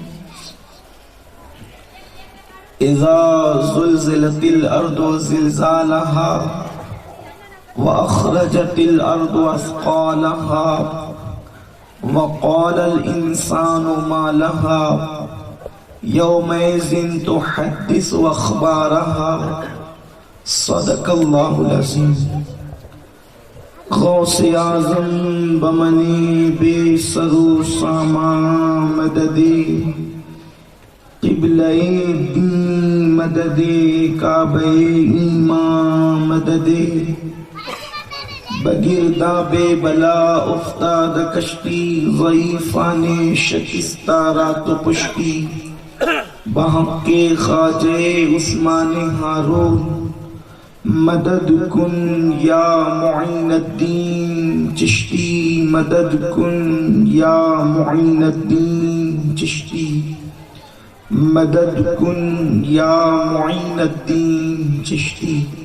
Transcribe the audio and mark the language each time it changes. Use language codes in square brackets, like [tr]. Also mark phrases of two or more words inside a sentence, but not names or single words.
[ar] إذا زلزلت الأرض زلزالها وأخرجت الأرض أثقالها وقال الإنسان ما لها يومئذ تحدث أخبارها صدق الله العظيم. [fa] غوث اعظم بمنی بے سرو ساما مددی قبلہ دین مددی کعبہ ایمان مددی بگردہ بے بلا افتاد کشتی ضعیفان شکستہ رات و پشتی بحق کے خواجہ عثمان ہارون مدد کن یا معین الدین چشتی مدد کن یا معین الدین چشتی مدد کن یا معین الدین چشتی.